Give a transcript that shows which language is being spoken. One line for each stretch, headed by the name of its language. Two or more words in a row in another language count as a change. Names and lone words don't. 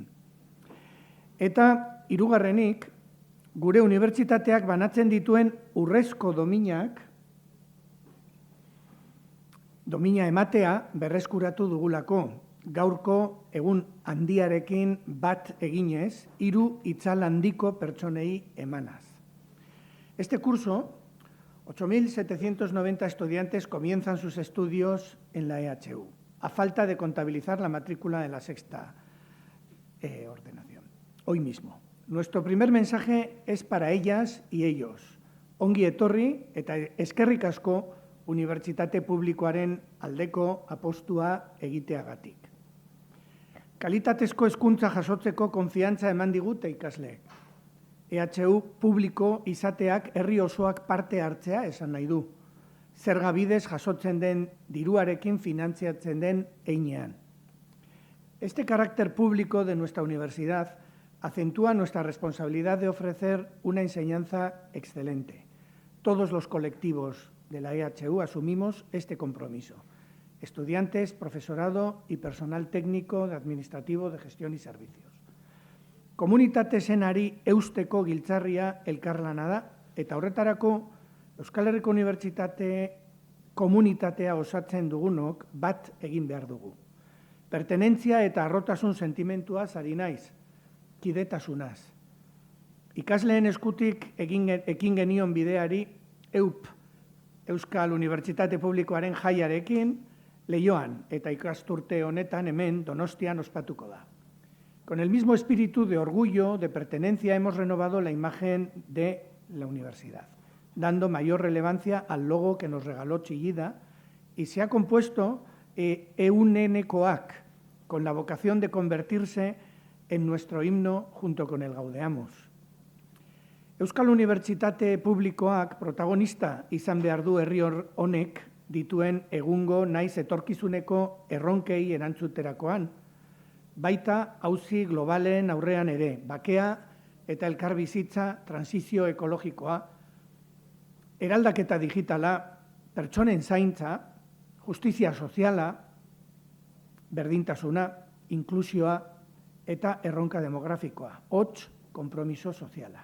Basque: Eta hirugarrenik, gure unibertsitateak banatzen dituen urrezko domina ematea berreskuratu dugulako, gaurko egun handiarekin bat eginez, 3 itzal handiko pertsonei emanaz.
Spanish: Este curso, 8.790 estudiantes comienzan sus estudios en la EHU, a falta de contabilizar la matrícula de la sexta ordenación, hoy mismo. Nuestro primer mensaje es para ellas y ellos.
Basque: Ongi etorri eta eskerrik asko unibertsitate publikoaren aldeko apostua egiteagatik. Kalitatezko hezkuntza jasotzeko konfiantza eman digute ikasleek. EHU publiko izateak herri osoak parte hartzea esan nahi du. Zerga bidez jasotzen den diruarekin finantziatzen den heinean.
Spanish: Este carácter público de nuestra universidad acentúa nuestra responsabilidad de ofrecer una enseñanza excelente. Todos los colectivos de la EHU asumimos este compromiso. Estudiantes, profesorado y personal técnico, administrativo, de gestión y servicios.
Basque: Komunitate zenari eusteko giltzarria elkarlana da, eta horretarako Euskal Herriko Unibertsitate komunitatea osatzen dugunok bat egin behar dugu. Pertenentzia eta harrotasun sentimentuaz ari naiz, kidetasunaz. Ikasleen eskutik ekin genion bideari Euskal Unibertsitate Publikoaren jaiarekin Leioan eta ikasturte honetan hemen Donostian ospatuko da.
Spanish: Con el mismo espíritu de orgullo, de pertenencia, hemos renovado la imagen de la universidad, dando mayor relevancia al logo que nos regaló Chillida y se ha compuesto EUNENECOAC, con la vocación de convertirse en nuestro himno junto con el Gaudeamus.
Basque: Euskal Unibertsitate Publikoak protagonista izan behar du herri honek dituen egungo naiz etorkizuneko erronkei erantzuterakoan, baita auzi globalen aurrean ere, bakea eta elkarbizitza, transizio ekologikoa, eraldaketa digitala, pertsonen zaintza, justizia soziala, berdintasuna, inklusioa eta erronka demografikoa, hots, konpromiso soziala.